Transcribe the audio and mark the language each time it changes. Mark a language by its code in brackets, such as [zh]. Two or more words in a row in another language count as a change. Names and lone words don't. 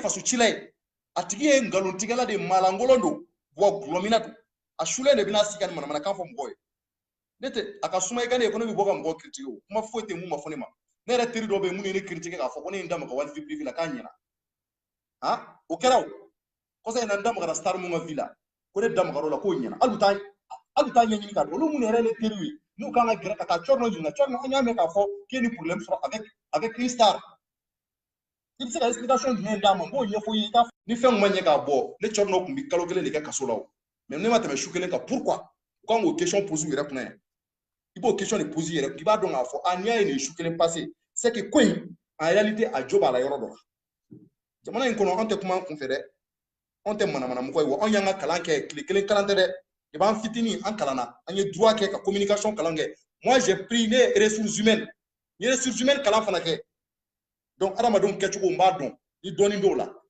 [bm] faso cila ye a tigi ye nkalontigɛla de maalankolon don wa gulɔmina don a sulen de bɛna sigi ka nin manamanakan fɔ mɔgɔw ye ne tɛ a ka suma i ka ne ye ko ne bɛ bɔ ka mɔgɔ critique o kuma foyi tɛ mun ma fɔ ne ma ne yɛrɛ teri dɔw bɛ yen minnu ye ne critique k'a fɔ ko ne ye n da maga wali [fr] vie privée [bm] la k'a ɲɛna han o kɛra o kɔsa in na n da magara star mun ka vie la ko ne da magar'o la k'o ɲɛna hali u t'a ɲɛɲini k'a dɔn olu minnu yɛrɛ ye ne teriw ye n'u kan ka gɛrɛ ka taa Tchorno ɲininka Tchorno an y'a mɛn k'a fɔ k'i ye ni problème sɔrɔ [fr] avec une star [bm] i bɛ se ka explication jumɛn d'a ma n b'o ɲɛfɔ i ye ni fɛn kun ma ɲɛ k'a bɔ ne Tchorno tun bɛ kalo kelen de kɛ kaso la o mais ne ma tɛmɛ su kelen kan pourquoi u kan k'o [fr] question pose [bm] u yɛrɛ kunna yan i b'o question de pose i yɛrɛ kun i b'a dɔn k'a fɔ a n'i y'a ye nin su kelen [fr] passé c'est que [bm] ko in [fr] en réalité [bm] a jo b'a la yɔrɔ dɔ la jamana in kɔnɔ an tɛ kuma an kun fɛ dɛ anw tɛ manamanamɔgɔ ye wa anw y'an ka kalan kɛ tile kelen kalan tɛ dɛ i b'an fitinin an kalanna an ye droit kɛ ka communication kalan kɛ [fr] moi j'ai pris [bm] ne ye [fr] ressources humaines [bm] n ye [fr] ressources humaines [bm] kalan fana kɛ donc adamadenw kɛcogo n b'a dɔn ni dɔɔnin b'o la